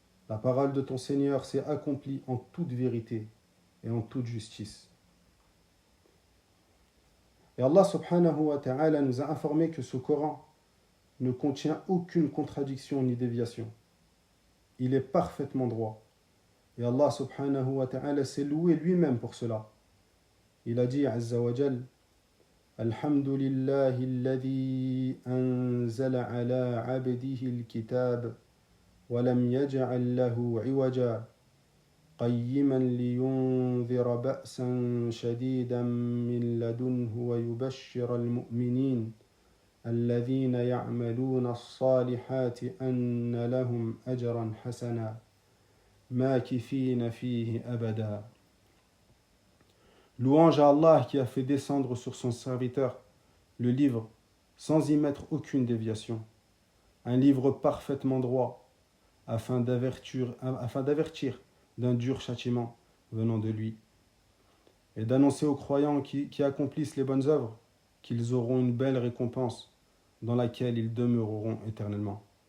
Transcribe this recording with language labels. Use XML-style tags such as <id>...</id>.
<fr>La parole de ton Seigneur s'est accomplie en toute vérité et en toute justice. Et Allah subhanahu wa ta'ala nous a informé que ce Coran ne contient aucune contradiction ni déviation. Il est parfaitement droit. Et Allah subhanahu wa ta'ala s'est loué lui-même pour cela. Il a dit</fr> <ar>Azza wa Jal Alhamdulillahi alladhi anzala ala abdihi al-kitab wa lam yaj'al lahu 'iwaja قيما لينذر بأسا شديدا من لدنه ويبشر المؤمنين الذين يعملون الصالحات أن لهم أجرا حسنا ماكثين فيه أبدا.</ar> <fr>Louange à Allah qui a fait descendre sur son serviteur le livre sans y mettre aucune déviation, un livre parfaitement droit afin d'avertir d'un dur châtiment venant de lui, et d'annoncer aux croyants qui accomplissent les bonnes œuvres qu'ils auront une belle récompense dans laquelle ils demeureront éternellement.</fr>